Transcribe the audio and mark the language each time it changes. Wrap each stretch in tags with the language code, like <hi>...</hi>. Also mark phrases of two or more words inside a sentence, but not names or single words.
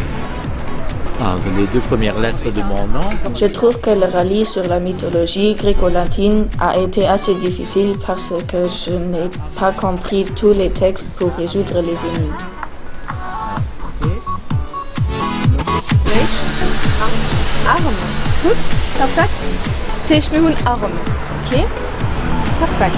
<fr>Les deux premières lettres de mon nom. Je trouve que le rallye sur la mythologie gréco-latine a été assez difficile parce que je n'ai pas compris tous les textes pour résoudre les énigmes.</fr> <nl>Arm. Goed, perfect. Zeg me hun arm. Ok, perfect.</nl>